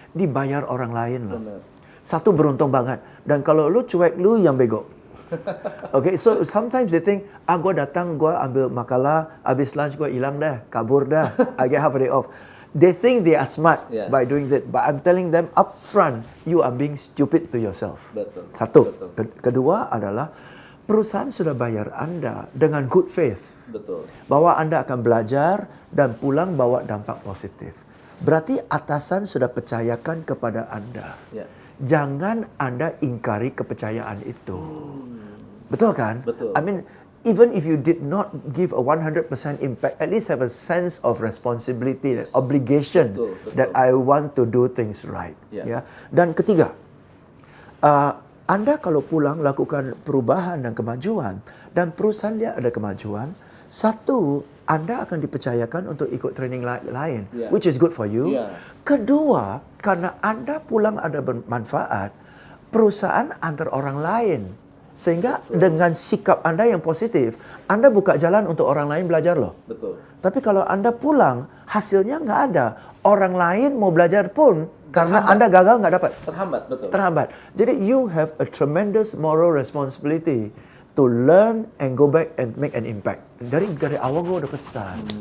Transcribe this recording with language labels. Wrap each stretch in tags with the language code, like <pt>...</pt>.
<id>Dibayar orang lain loh. Satu beruntung banget. Dan kalau lu cuek, lu yang bego.</id> <en>Okay, so sometimes they think,</en> <id>gue datang, gue ambil makalah, habis lunch gue hilang dah, kabur dah,</id> <en>I get half a day off. They think they are smart by doing that, but I'm telling them up front, you are being stupid to yourself.</en> <id>Betul. Satu. Kedua adalah, perusahaan sudah bayar Anda dengan good faith. Betul. Bahwa Anda akan belajar dan pulang bawa dampak positif. Berarti atasan sudah percayakan kepada Anda. Jangan Anda ingkari kepercayaan itu. Betul kan? Betul.</id> <en>I mean, even if you did not give a 100% impact, at least have a sense of responsibility, obligation that I want to do things right.</en> <id>Ya. Dan ketiga, Anda kalau pulang lakukan perubahan dan kemajuan, dan perusahaan lihat ada kemajuan, satu, Anda akan dipercayakan untuk ikut training lain,</id> <en>which is good for you.</en> <id>Kedua, karena Anda pulang ada bermanfaat, perusahaan antar orang lain. Sehingga dengan sikap Anda yang positif, Anda buka jalan untuk orang lain belajar loh. Betul. Tapi kalau Anda pulang, hasilnya nggak ada. Orang lain mau belajar pun, karena Anda gagal nggak dapat. Terhambat, betul. Terhambat.</id> <en>Jadi you have a tremendous moral responsibility to learn and go back and make an impact.</en> <id>Dari awal gue udah pesan.</id>